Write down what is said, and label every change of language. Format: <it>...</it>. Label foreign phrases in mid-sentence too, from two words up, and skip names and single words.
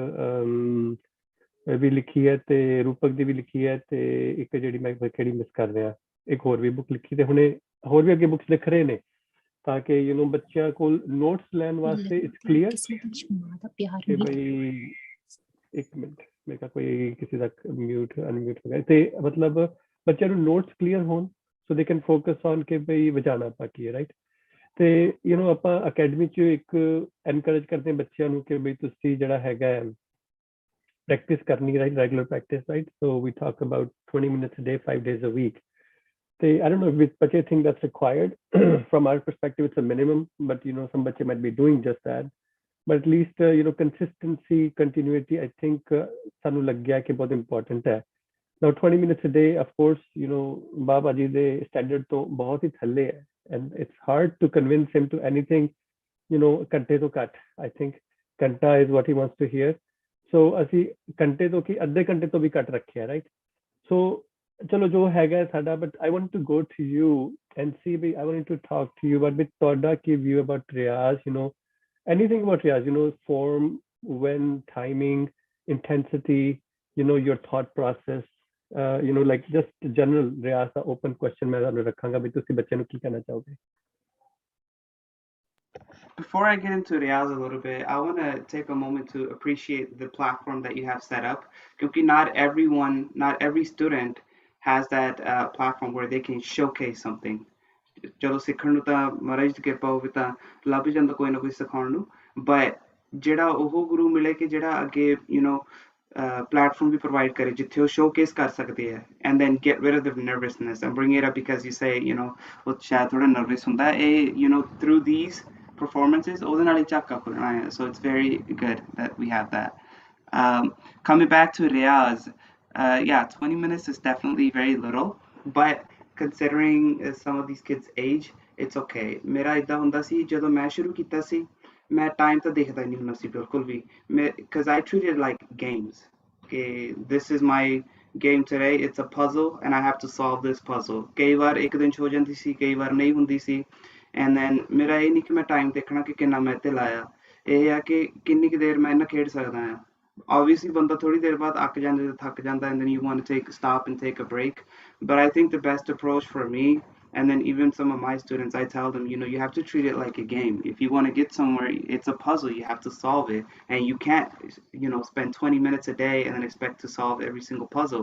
<pa>ਵੀ ਲਿਖੀ ਹੈ ਤੇ ਰੂਪਕ ਦੀ ਵੀ ਲਿਖੀ ਹੈ ਤੇ ਇੱਕ ਜਿਹੜੀ ਮੈਂ ਕਿਹੜੀ ਮਿਸ ਕਰ ਰਿਹਾ ਇੱਕ ਹੋਰ ਵੀ ਬੁੱਕ ਲਿਖੀ ਤੇ ਹੁਣੇ ਹੋਰ ਵੀ ਅੱਗੇ ਬੁੱਕਸ ਲਿਖ ਰਹੇ ਨੇ ਤਾਂ ਕਿ ਬੱਚਿਆਂ ਕੋਲ ਨੋਟਸ ਲੈਣ ਵਾਸਤੇ</pa> <en>it's clear</en> <pa>ਕਿ ਬਈ ਇੱਕ ਮਿੰਟ ਮੈਂ ਕਿਹਾ ਕੋਈ ਕਿਸੇ ਦਾ</pa> <en>mute unmute</en> <pa>ਹੋ ਗਿਆ ਤੇ ਮਤਲਬ ਬੱਚਿਆਂ ਨੂੰ ਨੋਟਸ ਕਲੀਅਰ ਹੋਣ ਸੋ</pa> <en>they can focus on</en> <pa>ਕਿ ਬਈ ਵਜਾਣਾ ਆਪਾਂ ਕੀ ਹੈ ਰਾਈਟ ਤੇ ਆਪਾਂ ਅਕੈਡਮੀ 'ਚ ਇੱਕ ਐਨਕਰੇਜ ਕਰਦੇ ਹਾਂ ਬੱਚਿਆਂ ਨੂੰ ਕਿ ਬਈ ਤੁਸੀਂ ਜਿਹੜਾ ਹੈਗਾ practice karni</pa> <en>right regular practice right so we talk about 20 minutes a day 5 days a week I don't know if bache think that's required from our perspective it's a minimum but some bache might be doing just that but at least consistency continuity I think</en> <pa>ਸਾਨੂੰ ਲੱਗ ਗਿਆ ਕਿ ਬਹੁਤ</pa> <en>important hai now 20 minutes a day of course</en> <pa>ਬਾਬਾ ਜੀ ਦੇ ਸਟੈਂਡਰਡ ਤਾਂ ਬਹੁਤ ਹੀ ਥੱਲੇ ਹੈ</pa> <en>and it's hard to convince him to anything ਘੰਟੇ</en> <pa>ਤੋਂ ਘੱਟ</pa> <en>I think</en> <pa>ਘੰਟਾ is what he wants to hear ਸੋ ਅਸੀਂ ਘੰਟੇ ਤੋਂ ਕੀ ਅੱਧੇ ਘੰਟੇ ਤੋਂ ਵੀ ਘੱਟ ਰੱਖਿਆ ਰਾਈਟ ਸੋ ਚਲੋ ਜੋ ਹੈਗਾ ਸਾਡਾ</pa> <en>but I want to go to you and see we I want to talk to you but with</en> <pa>ਤੁਹਾਡਾ ਕੀ ਵਿਊ ਅਬਾਊਟ ਰਿਆਜ਼</pa> <en>anything about</en> <pa>ਰਿਆਜ਼</pa> <en>form when timing intensity your thought process like just general</en> <pa>ਰਿਆਜ਼ ਦਾ</pa> <en>open question</en> <pa>ਮੈਂ ਤੁਹਾਨੂੰ ਰੱਖਾਂਗਾ ਵੀ ਤੁਸੀਂ ਬੱਚੇ ਨੂੰ ਕੀ ਕਹਿਣਾ ਚਾਹੋਗੇ</pa> <en>Before I get into Riyaz a little bit, I want to take a moment to appreciate the platform that you have set up. Because not every student has that platform where they can showcase something.</en> <pa>Chalo sikhਣ ਨੂੰ ਤਾਂ ਮਹਾਰਾਜ ਦੀ ਕਿਰਪਾ ਹੋਵੇ ਤਾਂ ਲੱਭ ਜਾਂਦਾ ਕੋਈ ਨਾ ਕੋਈ ਸਿਖਾਉਣ ਨੂੰ but ਜਿਹੜਾ ਉਹ ਗੁਰੂ ਮਿਲੇ ਕਿ ਜਿਹੜਾ ਅੱਗੇ platform ਵੀ provide ਕਰੇ ਜਿੱਥੇ ਉਹ showcase ਕਰ ਸਕਦੇ ਹੈ</pa> <en>and then get rid of the nervousness and bring it up because you say</en> <pa>ਉਹ ਸ਼ਾਇਦ ਥੋੜਾ</pa> <en>nervous</en> <pa>ਹੁੰਦਾ ਇਹ</pa> <en>through these performances so it's very good that we have that coming back to Riyaz yeah 20 minutes is definitely very little but considering some of these kids age it's okay</en> <pa>ਮੇਰਾ ਇਦਾਂ ਹੁੰਦਾ ਸੀ ਜਦੋਂ ਮੈਂ ਸ਼ੁਰੂ ਕੀਤਾ ਸੀ ਮੈਂ ਟਾਈਮ ਤਾਂ ਦੇਖਦਾ ਨਹੀਂ ਹੁੰਦਾ ਸੀ ਬਿਲਕੁਲ ਵੀ</pa> <en>because I treat it like games okay this is my game today. It's a puzzle, and I have to solve this puzzle.</en> <pa>ਕਈ ਵਾਰ ਇੱਕ ਦਿਨ ਹੋ ਜਾਂਦੀ ਸੀ, ਕਈ ਵਾਰ ਨਹੀਂ ਹੁੰਦੀ ਸੀ,</pa> <en>and then</en> <hi>मेरा ये नहीं कि मैं time देखना कि कितना मैं ते लाया, ये है कि कितनी की देर मैं इन्ना खेल सकता हूँ. Obviously बंदा थोड़ी देर बाद अक जाता है, थक जाता है,</hi> <en>and then you want to stop and take a break. But I think the best approach for me, and then even some of my students, I tell them, you know, you have to treat it like a game. If you want to get somewhere, it's a puzzle. You have to solve it, and you can't, you know, spend 20 minutes a day and then expect to solve every single puzzle.</en>